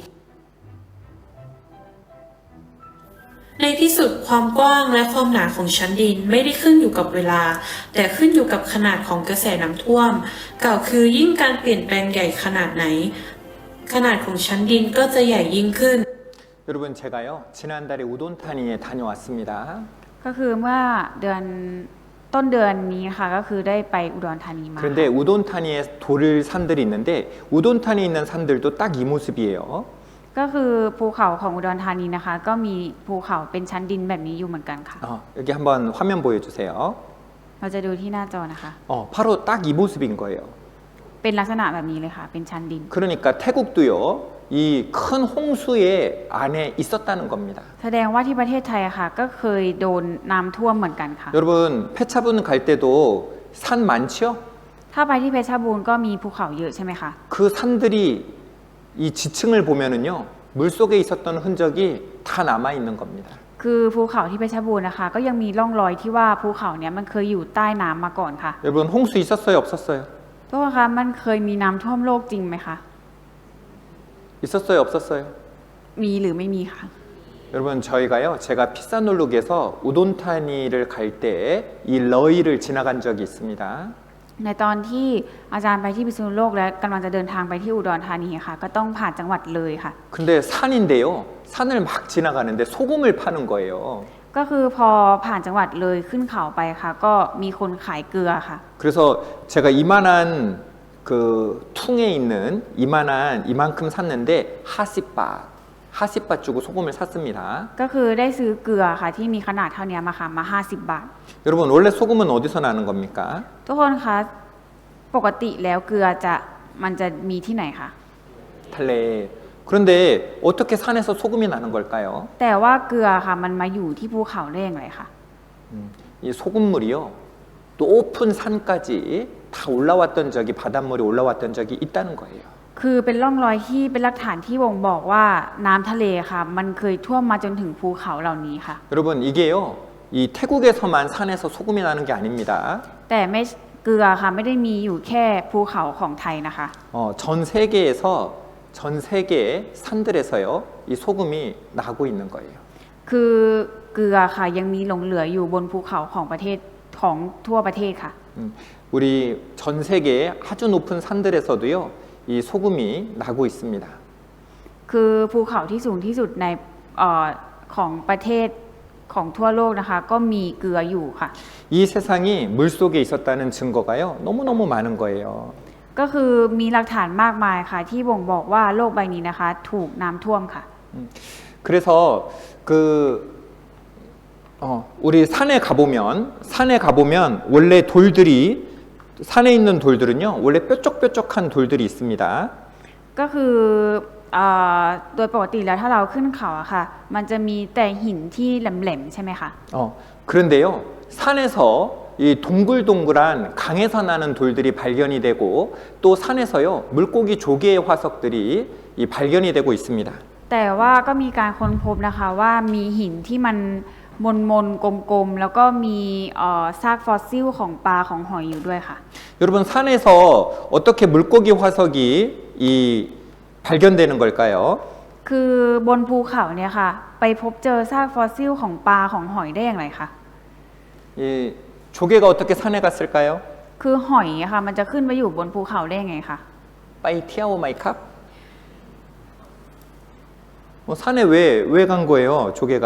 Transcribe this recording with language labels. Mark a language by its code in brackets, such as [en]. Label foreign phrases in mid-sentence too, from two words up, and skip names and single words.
[th] ในที่สุดความกว้างและความหนาของชั้นดินไม่ได้ขึ้นอยู่กับเวลา แต่ขึ้นอยู่กับขนาดของกระแสน้ำท่วม กล่าวคือยิ่งการเปลี่ยนแปลงใหญ่ขนาดไหน ขนาดของชั้นดินก็จะใหญ่ยิ่งขึ้น [ko] 여러분 제가요 지난달에 우돈타니에 다녀왔습니다. [th] ก็คือเมื่อเดือนต้นเดือนนี้ค่ะก็คือได้ไปอุดรธานีมา [ko] 그런데 우돈타니에 돌을 산들이 있는데 우돈타니에 있는 산들도 딱 이 모습이에요. [th] ก็คือภูเขาของอุดรธานีนะคะ ก็มีภูเขาเป็นชั้นดินแบบนี้อยู่เหมือนกันค่ะ [ko] 여기 한번 화면 보여주세요. [th] เราจะดูที่หน้าจอนะคะ [ko] 바로 딱 이 모습인 거예요. [th] เป็นลักษณะแบบนี้เลยค่ะ เป็นชั้นดิน [ko] 그러니까 태국도요 이 큰 홍수의 안에 있었다는 겁니다. [th] แสดงว่าที่ประเทศไทยอะค่ะ ก็เคยโดนน้ำท่วมเหมือนกันค่ะ [ko] 여러분 폐차분 갈 때도 산 많지요? [th] ถ้าไปที่เพชรบูรณ์ก็มีภูเขาเยอะใช่ไหมคะ [ko] 그 산들이 이 지층을 보면은요 물 속에 있었던 흔적이 다 남아 있는 겁니다. [th] คือภูเขาที่เพชรบูรณ์นะคะ ก็ยังมีร่องรอยที่ว่าภูเขาเนี้ยมันเคยอยู่ใต้น้ำมาก่อนค่ะ [ko] 여러분 홍수 있었어요, 없었어요? [th] ทุกคนคะมันเคยมีน้ำท่วมโลกจริงไหมคะ [ko] 있었어요, 없었어요? [th] มีหรือไม่มีคะ [ko] 여러분 저희가요 제가 피사놀룩에서 우돈타니를 갈 때 이 러이를 지나간 적이 있습니다. [th] ในตอนที่อาจารย์ไปที่พิษณุโลกและกำลังจะเดินทางไปที่อุดรธานีค่ะ ก็ต้องผ่านจังหวัดเลยค่ะ [ko] 근데 산인데요 산을 막 지나가는데 소금을 파는 거예요. [th] ก็คือพอผ่านจังหวัดเลยขึ้นเขาไปค่ะ ก็มีคนขายเกลือค่ะ [ko] 그래서 제가 이만한 그 퉁에 있는 이만큼 샀는데 하시바 주고 소금을 샀습니다. [th] ก็คือได้ซื้อเกลือค่ะ ที่มีขนาดเท่านี้มาค่ะมา50 บาท [ko] 여러분 원래 소금은 어디서 나는 겁니까? [th] ทุกคนคะปกติแล้วเกลือมันจะมีที่ไหนคะ [ko] 달래. 그런데 어떻게 산에서 소금이 나는 걸까요? [th] แต่ว่าเกลือค่ะมันมาอยู่ที่ภูเขาได้อย่างไรคะ [ko] 이 소금물이요 높은 산까지 다 올라왔던 적이 바닷물이 올라왔던 적이 있다는 거예요. [th] คคือเป็นร่องรอยที่เป็นหลักฐานที่บ่งบอกว่าน้ำทะเลค่ะ มันเคยท่วมมาจนถึงภูเขาเหล่านี้ค่ะ [ko] 여러분 이게요. 이 태국에서만 산에서 소금이 나는 게 아닙니다. [th] แต่ไม่เกลือค่ะไม่ได้มีอยู่แค่ภูเขาของไทยนะคะ [ko] 전 세계에서 전 세계의 산들에서요. 이 소금이 나고 있는 거예요. [th] คือเกลือค่ะยังมีหลงเหลืออยู่บนภูเขาของประเทศของทั่วประเทศค่ะ [ko] 우리 전 세계의 아주 높은 산들에서도요. 이 소금이 나고 있습니다. [th] คือภูเขาที่สูงที่สุดในของประเทศของทั่วโลกนะคะก็มีเกลืออยู่ค่ะ [ko] 이 세상이 물속에 있었다는 증거가요. 너무너무 많은 거예요. [th] ก็คือมีหลักฐานมากมายค่ะที่บ่งบอกว่าโลกใบนี้นะคะถูกน้ำท่วมค่ะ [ko] 그래서 우리 산에 가보면 원래 돌들이 산에 있는 돌들은요. 원래 뾰족뾰족한 돌들이 있습니다. ก็คือโดยปกติแล้วถ้าเราขึ้นเขาอะค่ะมันจะมีแต่หินที่แหลมๆใช่ไหมคะ 그런데요. 산에서 이 동글동글한 강에서 나는 돌들이 발견이 되고 또 산에서요. 물고기 조개의 화석들이 이 발견이 되고 있습니다. [th] แต่ว่าก็มีการค้นพบนะคะว่ามีหินที่มันมนๆกลมๆแล้วก็มีซากฟอสซิลของปลาของหอยอยู่ด้วยค่ะ [ko] 여러분 산에서 어떻게 물고기 화석이 이 발견되는 걸까요? [th] คือบนภูเขาเนี่ยค่ะไปพบเจอซากฟอสซิลของปลาของหอยได้อย่างไรคะ [ko] 이 조개가 어떻게 산에 갔을까요? [th] คือหอยอะค่ะมันจะขึ้นไปอยู่บนภูเขาได้ยังไงคะ ไปเที่ยวไหมครับ? [ko] 산에 왜 간 거예요? 조개가